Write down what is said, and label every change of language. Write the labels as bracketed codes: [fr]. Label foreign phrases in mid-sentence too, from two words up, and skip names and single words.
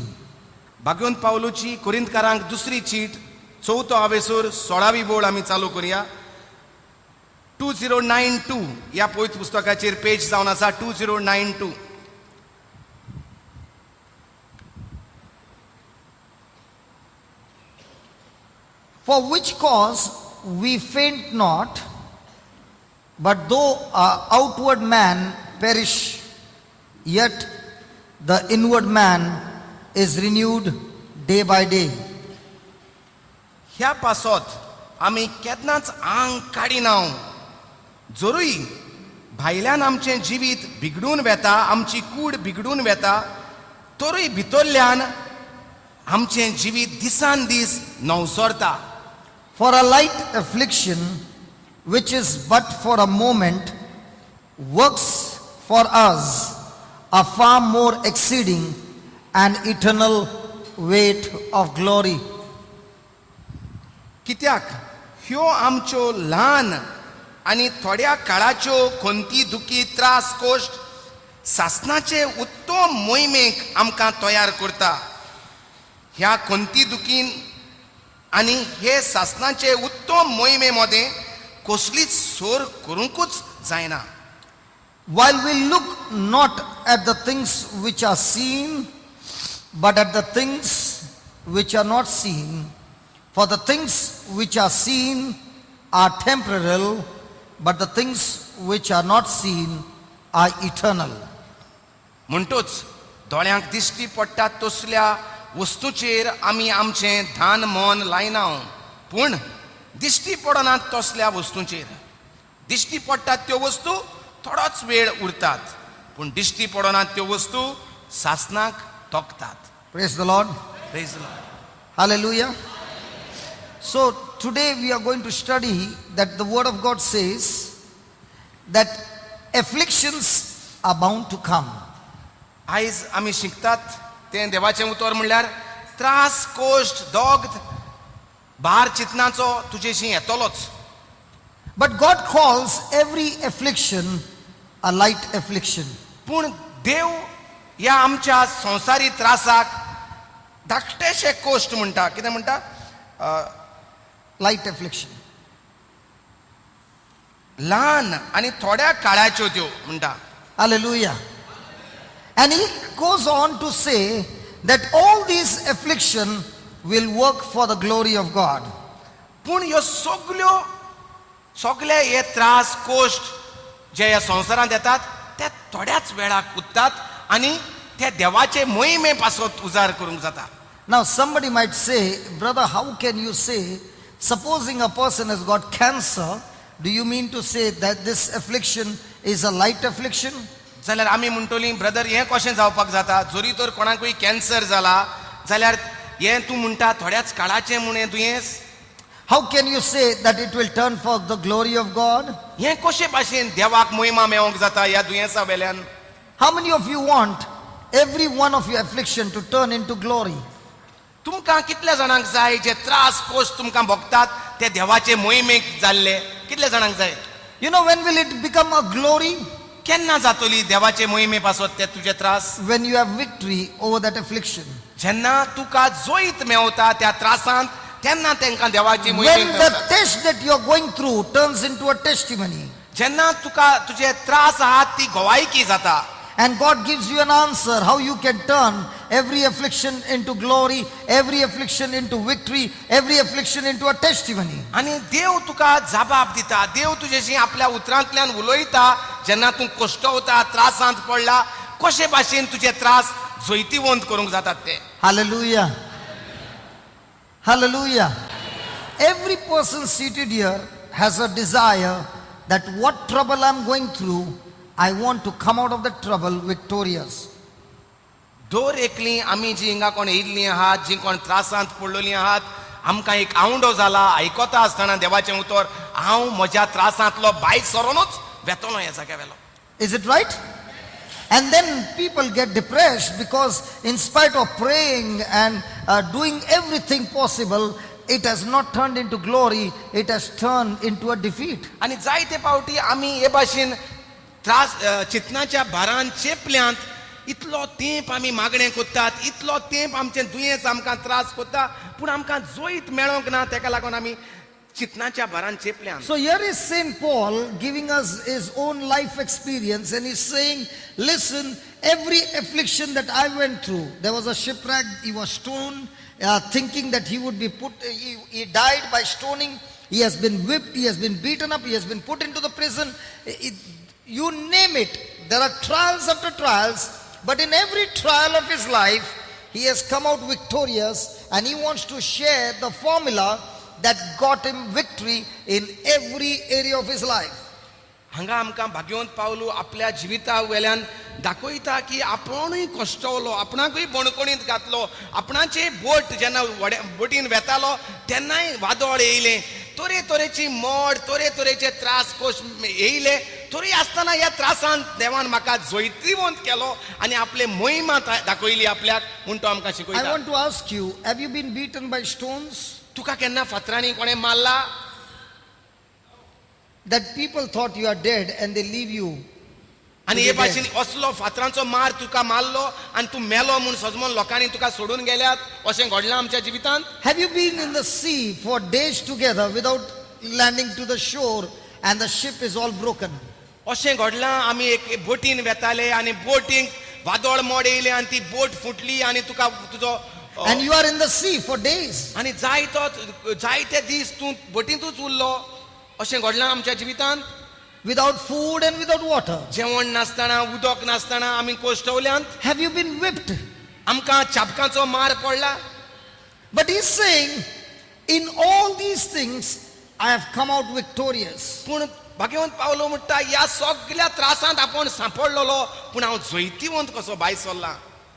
[kok] भाग्योन पावलुची कोरिंथकारांक दुसरी चीट 4थो आवेसूर 16वी बोळ आमी चालू करूया. 2092 या पोयत पुस्तकाचेर पेज जावन आसा 2092. [en] For which cause we faint not, but though our outward man perish, yet the inward man is renewed day by day. [kok] ह्या पासत आमी केन्नाच आंग काडिना. जरूय भायल्यान आमचें जिवीत बिगडून वेता आमची कूड बिगडून वेता तरूय भितरल्यान आमचें जिवीत दिसान दीस नवसरता. [en] For a light affliction, which is but for a moment, works for us a far more exceeding and eternal weight of glory. [kok] कित्याक ह्यो आमच्यो ल्हान आनी थोड्या काळाच्यो खंती दुखी त्रास कोश्ट सासनाचे उत्तम मोहिमेक आमकां तयार करता. ह्या खंती दुखीन आनी हे सासनाचे उत्तम मोहिमे मध्ये कसलीच सोर करूंकूच जायना. [en] While we look not at the things which are seen, but at the things which are not seen. For the things which are seen are temporal, but the things which are not seen are eternal. [kok] म्हणटोच दोळ्यांक दिश्टी पडटा तसल्या वस्तूचेर आमी आमचें धान मन लायना, पूण दिश्टी पडनात तसल्या वस्तूंचेर. दिश्टी पडटात त्यो वस्तू थोडोच वेळ उरतात, पूण दिश्टी पडनात त्यो वस्तू सासनाक तोखतात. [en] Praise the Lord. Praise the Lord. Hallelujah. So today we are going to study that the word of God says that afflictions are bound to come. [kok] आयज आमी शिकतात तें देवाचें उतर म्हणल्यार त्रास कोश्ट दोग भार चिंतनाचो तुजेशी येतलोच. [en] But God calls every affliction a light affliction. [kok] पूण देव ह्या आमच्या संवसारी त्रासाक धाकटेशे कोश्ट म्हणटा. कितें म्हणटा? [en] Light affliction. [kok] ल्हान आनी थोड्या काळाच्यो त्यो म्हणटा. [en] Hallelujah. And he goes on to say that all these affliction will work for the glory of God. [kok] पूण ह्यो सगळे हे त्रास कोश्ट जे ह्या संवसारांत येतात ते थोड्याच वेळाक उत्तात आनी ते देवाचे मोहिमे पासत उजार करूंक जाता. [en] Now somebody might say, brother, how can you say, supposing a person has got cancer, do you mean to say that this affliction is a light affliction? [kok] जाल्यार आमी म्हणटली ब्रदर हें कशें जावपाक जाता? जोरी तर कोणाकूय कॅन्सर जाला जाल्यार हें तूं म्हणटा थोड्याच काळाचें म्हूण हें दुयेंस. [en] How can you say that it will turn for the glory of God? [kok] हें कशे भाशेन देवाक मोहिमा मेळोंक जाता ह्या दुयेंसा वेल्यान? [en] How many of you want every one of your affliction to turn into glory? [kok] तुमकां कितल्या जाणांक जाय जे त्रास कोश्ट तुमकां भोगतात ते देवाचे मोहिमेक जाल्ले? कितल्या जाणांक जाय? [en] You know when will it become a glory? [kok] केन्ना जातली देवाचे मोहिमे पासत ते तुजे त्रास? [en] When you have victory over that affliction. [kok] जेन्ना तुका जोईत मेवता त्या त्रासांत तेन्ना तांकां देवाची [en] When [kok] मोहीम [en] the [kok] करतात. [en] test that you are going through turns into a testimony [kok] जेन्ना तुका तुजे त्रास आहात ती गवायकी जाता [en] and God gives you an answer how you can turn every affliction into glory, every affliction into victory, every affliction into a testimony. [kok] आनी देव तुका जबाब दिता. देव तुजेशी आपल्या उतरांतल्यान उलयता. जेन्ना तूं कोश्टवता त्रासांत पडला कशे भाशेन तुजे त्रास जोयतीवंत करूंक जातात ते. [en] Hallelujah. Hallelujah. Every person seated here has a desire that what trouble I'm going through, I want to come out of the trouble victorious. [kok] दोर एकली आमी जी हिंगा कोण येयल्लीं आहात जी कोण त्रासांत पडलेलीं आहात आमकां एक आवंडो जाला आयकोता आसतना देवाचें उतर हांव म्हज्या त्रासांतलो भायर सरोनूच वेतलो ह्या जाग्यावेलो. [en] Is it right? And then people get depressed because in spite of praying and doing everything possible, it has not turned into glory, it has turned into a defeat. [kok] आनी जायते पावटी आमी हे भाशेन त्रास चिंतनाच्या भारान चेपल्यांत इतलो तेंप आमी मागणें कोत्तात इतलो तेंप आमचें दुयेंस आमकां त्रास कोत्ता पूण आमकां जोईत मेळोंक ना तेका लागून आमी चिंतनाच्या भारान चेपल्यांत. [en] So here is Saint Paul giving us his own life experience and he's saying, listen, every affliction that I went through, there was a shipwreck, he was stoned, thinking that he would be put, he died by stoning, he has been whipped, he has been beaten up, he has been put into the prison, you name it, there are trials after trials, but in every trial of his life, he has come out victorious and he wants to share the formula that got him victory in every area of his life. [kok] हांगा आमकां भाग्यवंत पावलो आपल्या जिविता वेल्यान दाखयता की आपुणूय कश्टवलो आपणाकूय बणकोणींत घातलो आपणाचे बोट जेन्ना बोटीन वेतालो तेन्नाय वादळ येयलें तोरे तोरेची मोड तोरे तोरेचे त्रास कोश येयले तरी आसतना ह्या त्रासान देवान म्हाका जोयतीवंत केलो आनी आपले मोहिमा दाखयली आपल्याक म्हूण तो आमकां [en] I [kok] शिकयता. [en] want to ask you, have you been beaten by stones? [kok] तुका केन्ना फातरांनी कोणें मारला? [en] That people thought you are dead and they leave you. [kok] आनी हे भाशेन असलो फातरांचो मार तुका मारलो आनी तूं मेलो म्हूण सजमोन लोकांनी तुका सोडून गेल्यात अशें घडलां आमच्या जिवितांत? [en] Have you been in the sea for days together without landing to the shore and the ship is all broken? [kok] अशें घडलां आमी एक बोटीन वेताले आनी बोटींक वादळ मोड येयलें आनी ती बोट फुटली आनी तुका तुजो [en] And you are in the sea for days. [kok] आनी जायते दीस तूं बोटींतूच उरलो अशें घडलां आमच्या जिवितांत. [en] Without food and without water. [kok] जेवण नासतना उदक नासतना आमी कोश्टवल्यांत. [en] Have you been whipped? [kok] आमकां चाबकांचो मार पडला. [en] But he's saying, in all these things, I have come out victorious. [kok] पूण भाग्यवंत पावलो म्हणटा ह्या सगळ्या त्रासांत आपूण सांपडलेलो पूण हांव जैतिवंत कसो भायर सरला.